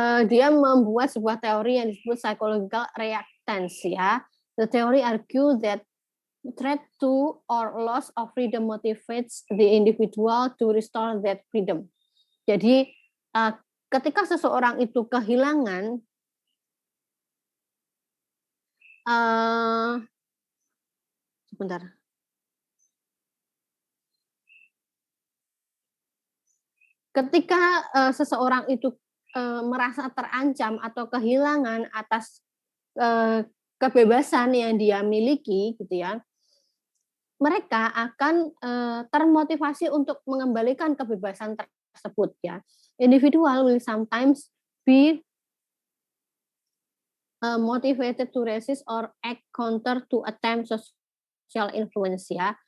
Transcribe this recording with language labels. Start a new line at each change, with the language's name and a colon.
Indonesian: Dia membuat sebuah teori yang disebut psychological reactance ya.
English: The theory argue that threat to or loss of freedom motivates the individual to restore that freedom.
Indonesian: Jadi ketika seseorang itu kehilangan sebentar. Ketika seseorang itu merasa terancam atau kehilangan atas kebebasan yang dia miliki gitu ya, mereka akan termotivasi untuk mengembalikan kebebasan tersebut ya.
English: Individual will sometimes be motivated to resist or act counter to attempt social influence ya.